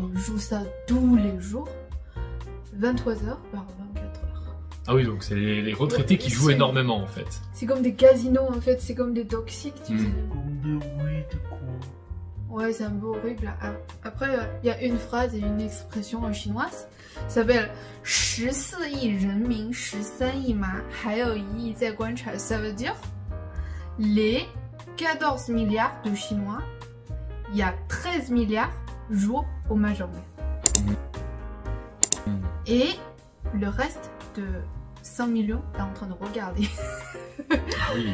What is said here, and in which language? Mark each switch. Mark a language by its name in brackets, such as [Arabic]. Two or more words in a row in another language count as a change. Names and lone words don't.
[French] Ils jouent ça tous les jours, 23 heures par 24 heures. Ah oui, donc c'est les retraités qui jouent énormément en fait. C'est comme des casinos en fait, c'est comme des toxiques, tu sais. Ouais, c'est un peu horrible. Après, il y a une phrase et une expression en chinoise, ça s'appelle [Chinese] 14 亿人民13亿马还有1亿在观察. [French] Ça veut dire les 14 milliards de Chinois, il y a 13 milliards jouent au Mahjong. Et le reste de 100 millions est en train de regarder. Ah oui.